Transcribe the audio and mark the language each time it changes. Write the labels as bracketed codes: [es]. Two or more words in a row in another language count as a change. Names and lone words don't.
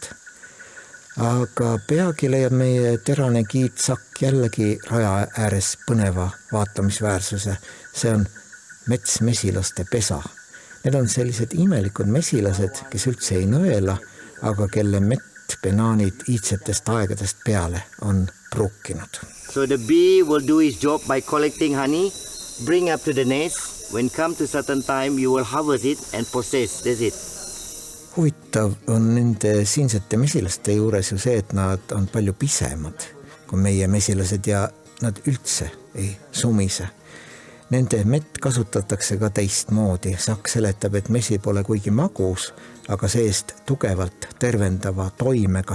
[et] Aga peagi leiab meie terane kiitsakk jällegi raja ääres põneva vaatamisväärsuse. See on metsmesilaste pesa. Need on sellised imelikud mesilased, kes üldse ei nõela, aga kelle mett Benaanid iidsetest aegadest peale on prukkinud. [en] So the bee will do his job by collecting honey, bring up to the nest. When come to certain time, you will harvest it and process. That's it. [et] Huvitav on nende siinsete mesilaste juures ju see, et nad on palju pisemad kui meie mesilased ja nad üldse ei sumise. Nende mett kasutatakse ka teistmoodi. Sakk seletab, et mesi pole kuigi magus, aga seest tugevalt tervendava toimega.